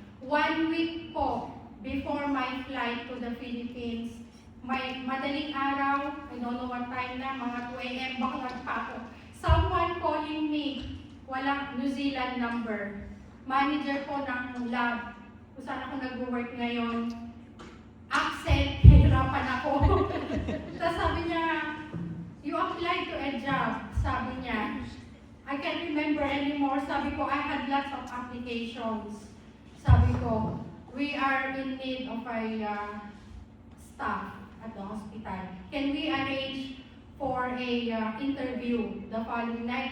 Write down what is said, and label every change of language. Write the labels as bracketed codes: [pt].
[en] 1 week po before my flight to the Philippines, [tl] may madaling araw, [en] I don't know what time na, [tl] mga 2 a.m. baklat pa ako. [en] Someone calling me, walang New Zealand number. [tl] Manager po ng lab, kung saan ako nag-work ngayon. Accent, hirapan ako. Tapos sabi niya, [en] you applied to a job. [tl] Sabi niya, [en] I can't remember anymore. [tl] Sabi ko, [en] I had lots of applications. Sabi ko, we are in need of a staff at the hospital. Can we arrange for a interview the following night?